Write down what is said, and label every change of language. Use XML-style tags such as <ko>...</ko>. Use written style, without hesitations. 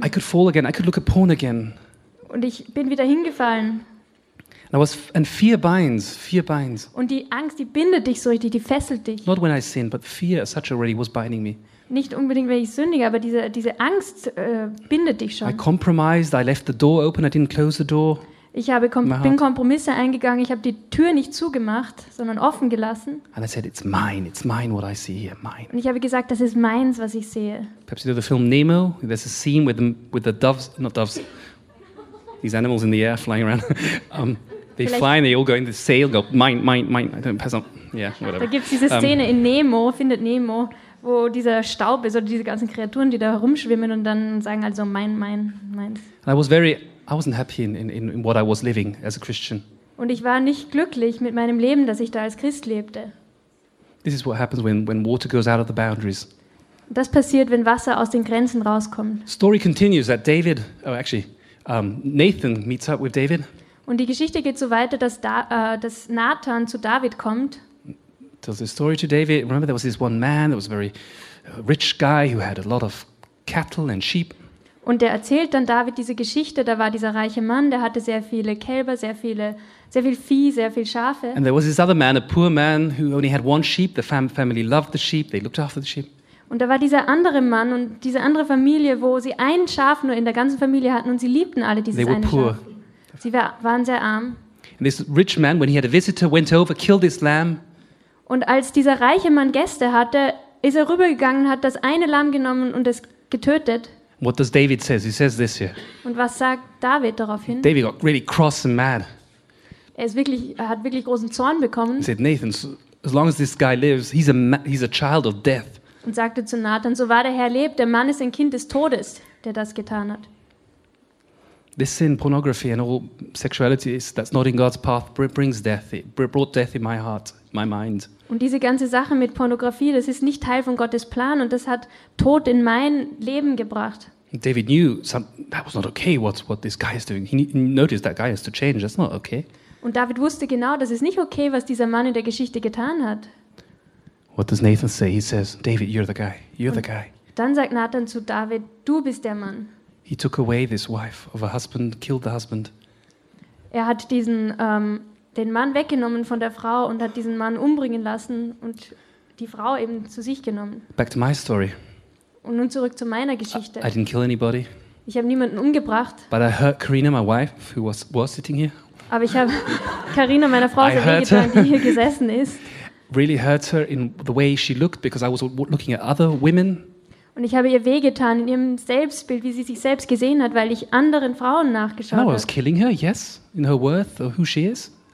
<en>I could fall again, I could look at porn again.</en> <de>Und ich bin wieder hingefallen.</de> <en>And I was, and fear binds.</en> <de>Und die Angst, die bindet dich so richtig, die fesselt dich.</de> <en>Not when I sinned, but fear as such already was binding me.</en> <de>Nicht unbedingt, wenn ich sündige, aber diese Angst bindet dich schon.</de> <en>I compromised, I left the door open, I didn't close the door.</en> <de>Ich habe bin Kompromisse eingegangen, ich habe die Tür nicht zugemacht, sondern offen gelassen.</de> <en>And I said, it's mine what I see here, mine.</en> <de>Und ich habe gesagt, das ist meins, was ich sehe.</de> <en>Perhaps you know the film Nemo, there's a scene with the doves, not doves, these animals in the air flying around. They fly and they all go in the sail, go, mine, I don't pass on, yeah, whatever.</en> <de>Da gibt es diese Szene in Nemo, findet Nemo, wo dieser Staub ist oder diese ganzen Kreaturen, die da herumschwimmen und dann sagen also mein.</de> <en>And I was very... I wasn't happy in what I was living as a Christian.</en> <de>Und ich war nicht glücklich mit meinem Leben, das ich da als Christ lebte.</de> <en>This is what happens when water goes out of the boundaries.</en> <de>Das passiert, wenn Wasser aus den Grenzen rauskommt.</de> <en>Story continues that David, oh actually, Nathan meets up with David.</en> <de>Und die Geschichte geht so weiter, dass Nathan zu David kommt.</de> <en>Tells the story to David. Remember, there was this one man that was a very rich guy who had a lot of cattle and sheep.</en> <de>Und der erzählt dann David diese Geschichte, da war dieser reiche Mann, der hatte sehr viele Kälber, sehr viel Vieh, sehr viel Schafe.</de> <en>And there was this other man, a poor man who only had one sheep. The family loved the sheep, they looked after the sheep.</en> <de>Und da war dieser andere Mann und diese andere Familie, wo sie ein Schaf nur in der ganzen Familie hatten und sie liebten alle dieses eine Schaf. Sie waren sehr arm.</de> <en>And this rich man, when he had a visitor, went over, killed this lamb.</en> <de>Und als dieser reiche Mann Gäste hatte, ist er rübergegangen, hat das eine Lamm genommen und es getötet.</de> <en>What does David say? He says this here.</en> <de>Und was sagt David daraufhin?</de> <en>David got really cross and mad.</en> <de>Er hat wirklich großen Zorn bekommen.</de> <en>He said, Nathan, so, as long as this guy lives, he's a child of death.</en> <de>Und sagte zu Nathan, so wahr der Herr lebt, der Mann ist ein Kind des Todes, der das getan hat.</de> <en>This sin, pornography and all sexuality that's not in God's path brings death. It brought death in my heart, my mind.</en> <de>Und diese ganze Sache mit Pornografie, das ist nicht Teil von Gottes Plan und das hat Tod in mein Leben gebracht.</de> <en>David knew that was not okay, what this guy is doing. He noticed that guy has to change, that's not okay.</en> <de>Und David wusste genau, das ist nicht okay, was dieser Mann in der Geschichte getan hat.</de> <en>What does Nathan say? He says, David, you're the guy, you're the guy.</en> <de>Dann sagt Nathan zu David, du bist der Mann.</de> <en>He took away this wife of a husband, killed the husband.</en> <de>Er hat diesen... den Mann weggenommen von der Frau und hat diesen Mann umbringen lassen und die Frau eben zu sich genommen.</de> <en>Back to my story.</en> <de>Und nun zurück zu meiner Geschichte.</de> <en>I didn't kill anybody.</en> <de>Ich habe niemanden umgebracht.</de> <en>But I hurt Karina, my wife, who was sitting here.</en> <de>Aber ich habe Karina, meiner Frau, so wehgetan, die hier gesessen ist.</de> <en>Really hurt her in the way she looked because I was looking at other women.</en> <de>Und ich habe ihr wehgetan in ihrem Selbstbild, wie sie sich selbst gesehen hat, weil ich anderen Frauen nachgeschaut habe.</de> <en>I was killing her, yes, in her worth or who she is.</en>